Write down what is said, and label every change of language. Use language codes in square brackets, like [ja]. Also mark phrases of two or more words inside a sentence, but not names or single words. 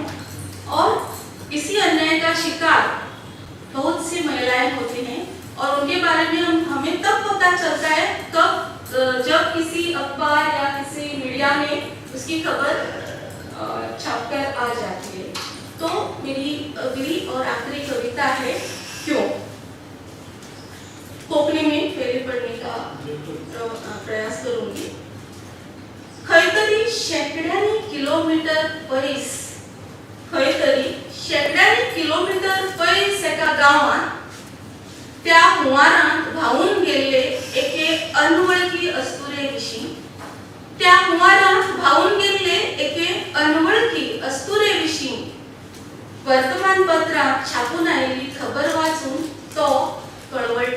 [hi] और इसी अन्याय का शिकार बहुत सी महिलाएं होती हैं और उनके बारे में हमें तब पता चलता है जब किसी अखबार या किसी मीडिया में उसकी खबर छपकर आ जाती है। तो मेरी अगली और आखिरी कविता है क्यों। कोंकणी में पहले पढ़ने का प्रयास करूंगी। [kok] खंयतरी शेकड्यांनी किलोमीटर पयस एका गांवांत त्या हुंवारांत भावून गेल्ले एके अनवळखी अस्तुरे विशीं वर्तमानपत्रांत छापून आयिल्ली खबर वाचून तो कळवळटा।